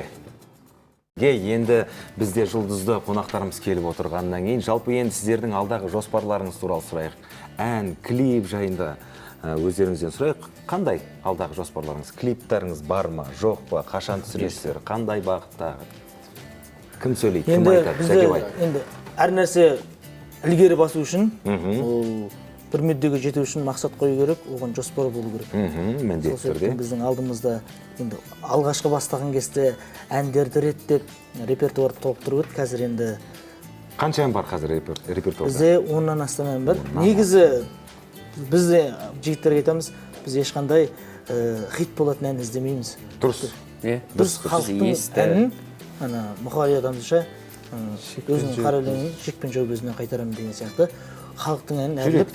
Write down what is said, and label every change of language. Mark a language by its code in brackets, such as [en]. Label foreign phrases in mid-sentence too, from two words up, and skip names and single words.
[kk] Енді бізде жұлдызды қонақтарымыз келіп отырғаннан кейін, жалпы енді сіздердің алдағы жоспарларыңыз туралы сұрайық. Ән, клип жайында өздеріңізден сұрайық. Қандай алдағы жоспарларыңыз? Клиптарыңыз бар ма, жоқ па? Қашан түсіресіздер? Қандай бағытта? Кім сөйлейді, кім айтады? Енді әр нәрсе [ky] илгери басу үчүн ол бир мүддөгө жетүү үчүн максат коюу керек, оған жоспор болуу керек. [kk] Міндетті Сол түрде. [ky] себептен биздин алдымызда енді алгачкы баштаган кезде әндерди реттеп репертуар толуктуруп өт. [kk] Қазір енді Қанша ән бар қазір репертуарда? бізде 10-нан астам ән бар. Негізі біз жігіттерге айтамыз, біз ешқандай хит болатын ән іздемейміз. Дұрыс. Біз халықтың әнін, Мұқағали атамызша өзінің қара өлеңін шекпен жауып өзіне қайтарамын деген сияқты халықтың әнін әрлеп,